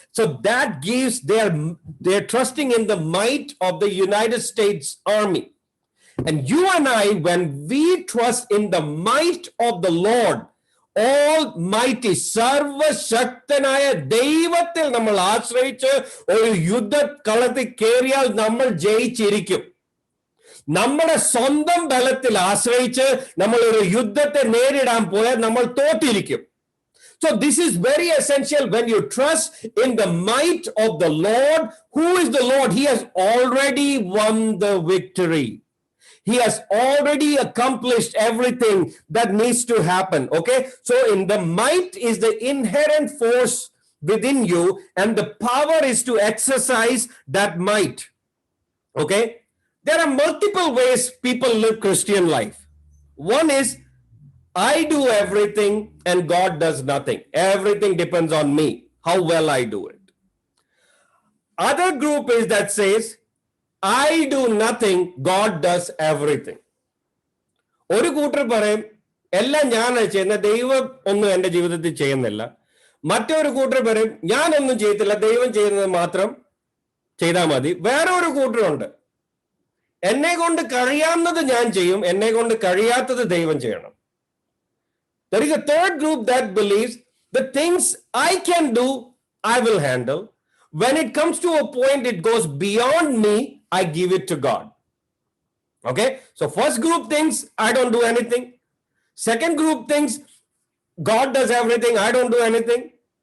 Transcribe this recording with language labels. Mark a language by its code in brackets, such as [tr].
[en] So that gives they're trusting in the might of the United States Army. And you and I, when we trust in the might of the Lord, Almighty, [ml] സർവശക്തനായ ദൈവത്തിൽ നമ്മൾ ആശ്രയിച്ച് ഒരു യുദ്ധ കളത്തിൽ കയറിയാൽ നമ്മൾ ജയിച്ചിരിക്കും. നമ്മുടെ സ്വന്തം ബലത്തിൽ ആശ്രയിച്ച് നമ്മൾ ഒരു യുദ്ധത്തെ നേരിടാൻ പോയാൽ നമ്മൾ തോറ്റിരിക്കും. [en] So this is very essential. When you trust in the might of the Lord, who is the Lord? He has already won the victory. He has already accomplished everything that needs to happen. Okay. So in the might is the inherent force within you, and the power is to exercise that might. Okay? There are multiple ways people live Christian life. One is, I do everything and God does nothing. Everything depends on me, how well I do it. Other group is that says, I do nothing, God does everything. [ml] ഒരു കൂട്ടർ പറയും എല്ലാം ഞാനാണ് ചെയ്യുന്നത്, ദൈവം ഒന്നും എൻ്റെ ജീവിതത്തിൽ ചെയ്യുന്നില്ല. മറ്റൊരു കൂട്ടർ പറയും ഞാനൊന്നും ചെയ്യത്തില്ല, ദൈവം ചെയ്യുന്നത് മാത്രം ചെയ്താൽ മതി. വേറെ ഒരു കൂട്ടരുണ്ട്, എന്നെ കൊണ്ട് കഴിയാവുന്നത് ഞാൻ ചെയ്യും, എന്നെ കൊണ്ട് കഴിയാത്തത് ദൈവം ചെയ്യണം. [en] There is a third group that believes the things I can do, I will handle. When it comes to a point it goes beyond me, I give it to God. Okay? So first group thinks I don't do anything. Second group thinks God does everything, I don't do anything.